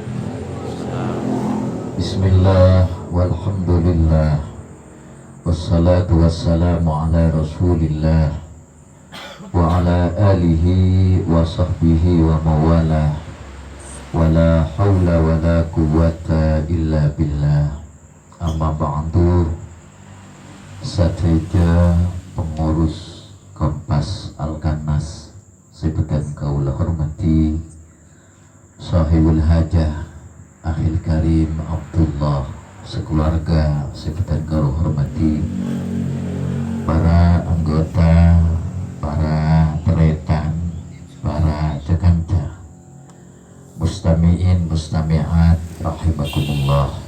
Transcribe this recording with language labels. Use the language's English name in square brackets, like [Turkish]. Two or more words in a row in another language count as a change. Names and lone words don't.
[Arabic] بسم الله والحمد لله والصلاة والسلام على رسول الله وعلى آله وصحبه ومن والاه ولا حول ولا قوة إلا بالله. أما بعد. [Madurese] Sateja pengurus Kompas Al-Kanas sebekan kaulah hormati [Arabic] صاحب الحاجة أخي الكريم [Madurese] Abdullah, sekeluarga sebekan kaulah hormati para anggota, para teretan, para cekanca, [Arabic] مستمعين مستمعات رحمكم الله.